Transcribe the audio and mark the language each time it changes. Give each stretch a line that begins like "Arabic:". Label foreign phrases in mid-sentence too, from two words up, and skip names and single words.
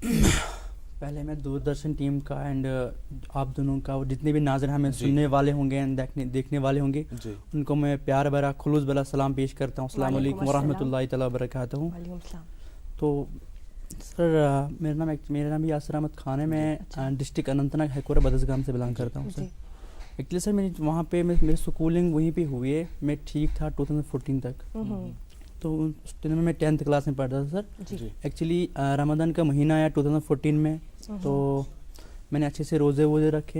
Urdu: پہلے میں دوردرشن ٹیم کا اینڈ آپ دونوں کا, جتنے بھی ناظرین ہمیں سننے والے ہوں گے اینڈ دیکھنے والے ہوں گے, ان کو میں پیار بھرا خلوص بھرا سلام پیش کرتا ہوں. السلام علیکم ورحمۃ اللہ تعالیٰ وبرکاتہ. تو سر میرا نام یاسر احمد خان ہے. میں ڈسٹرکٹ اننت ناگ ہیکورہ بدرسگام سے بلانگ کرتا ہوں. سر ایکچولی سر میری وہاں پہ میری اسکولنگ وہیں پہ ہوئی ہے. میں ٹھیک تھا 2014 تک. تو اس ٹائم میں 10th کلاس میں پڑھتا تھا سر. ایکچولی رمضان کا مہینہ آیا 2014 میں, تو میں نے اچھے سے روزے رکھے.